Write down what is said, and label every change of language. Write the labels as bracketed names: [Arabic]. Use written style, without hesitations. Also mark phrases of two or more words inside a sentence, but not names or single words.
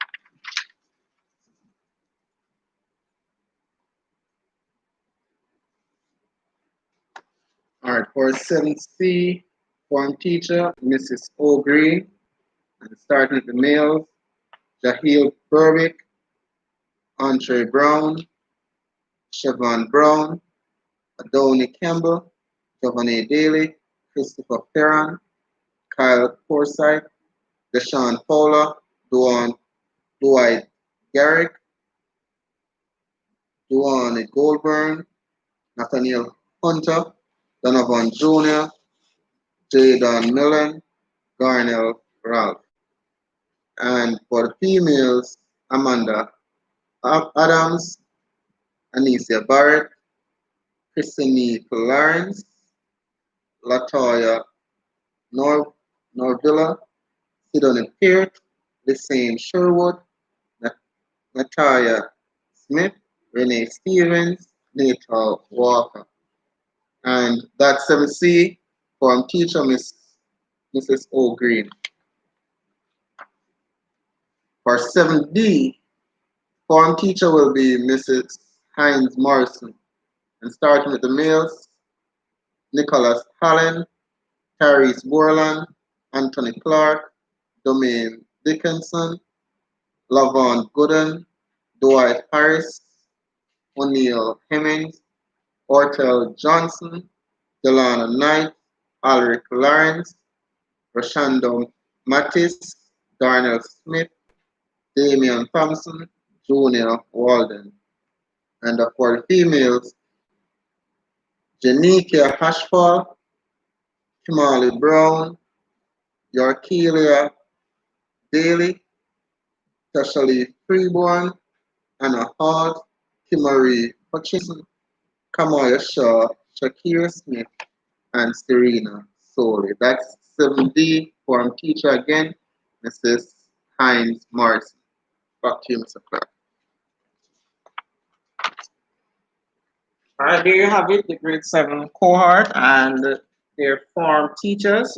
[English] All right, for 7C, form teacher, Mrs. O. Green, and starting with the males, Jahil Berwick, Andre Brown, Siobhan Brown, Adoni Campbell, Giovanni Daly, Christopher Perron, Kyle Forsyth, Deshaun Fowler, Dwight Garrick, Duane Goldburn, Nathaniel Hunter, Donovan Jr., Jadon Millen, Garnell Ralph. And for the females, Amanda Adams, Anicia Barrett, Christine Lawrence, Latoya Norvilla, Sidonie Peart, Lysane Sherwood, Natalia Smith, Renee Stevens, Nita Walker. And that's 7C, form teacher, Mrs. O. Green. For 7D, form teacher will be Mrs. Hines Morrison. And starting with the males, Nicholas Hallen, Tyrese Borland, Anthony Clark, Domain Dickinson, Lavon Gooden, Dwight Harris, O'Neill Hemmings, Ortel Johnson, Delana Knight, Alric Lawrence, Rashando Mattis, Darnell Smith, Damian Thompson, Junior Walden. And for the females, Janikia Hashfall, Kimali Brown, Yorkelia Daly, Tashali Freeborn, Anna Hart, Kimari Hutchinson, Kamaya Shaw, Shakira Smith, and Serena Soley. That's 7D, form teacher again, Mrs. Hines Morrison. Back to you, Mr. Clark. All right, there you have it, the grade 7 cohort and their form teachers.